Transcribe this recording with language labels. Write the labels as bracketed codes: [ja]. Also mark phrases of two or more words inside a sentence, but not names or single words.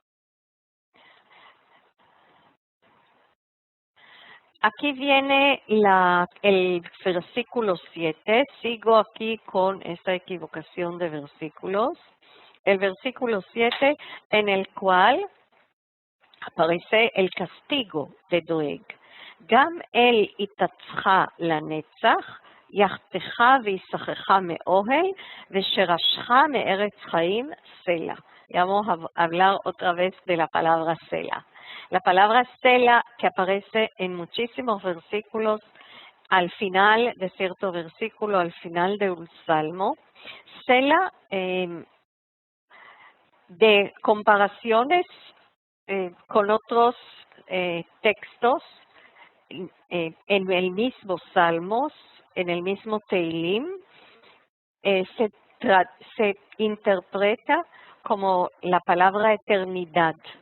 [es] Aquí viene el versículo 7. Sigo aquí con esta equivocación de versículos. El versículo 7 en el cual aparece el castigo de Doeg. [he] גם אל יתצך לנצח יחתך ויסחך מאהל ושרשך מארץ חיים סלה. [es] Y vamos a hablar otra vez de la palabra sela. La palabra sela, que aparece en muchísimos versículos, al final de cierto versículo, al final de un salmo. Sela, de comparaciones con otros textos en el mismo Salmos, en el mismo Teilim, se interpreta como la palabra eternidad.